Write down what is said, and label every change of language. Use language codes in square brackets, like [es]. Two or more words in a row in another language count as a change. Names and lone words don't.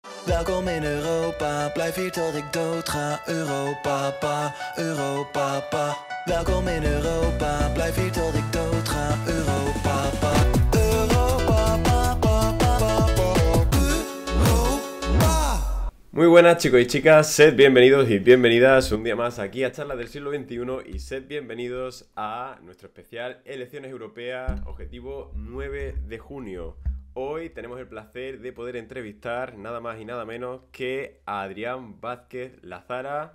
[nl] Welkom in Europa, blijf hier tot ik dood ga. Europa, pa, Europa, pa. Welkom in Europa, blijf hier tot ik dood ga. Europa, pa. Europa, pa, pa, pa, pa, pa. Europa. [es] Muy buenas chicos y chicas, sed bienvenidos y bienvenidas un día más aquí a Charlas del Siglo XXI y sed bienvenidos a nuestro especial Elecciones Europeas, objetivo 9 de junio. Hoy tenemos el placer de poder entrevistar nada más y nada menos que a Adrián Vázquez Lazara.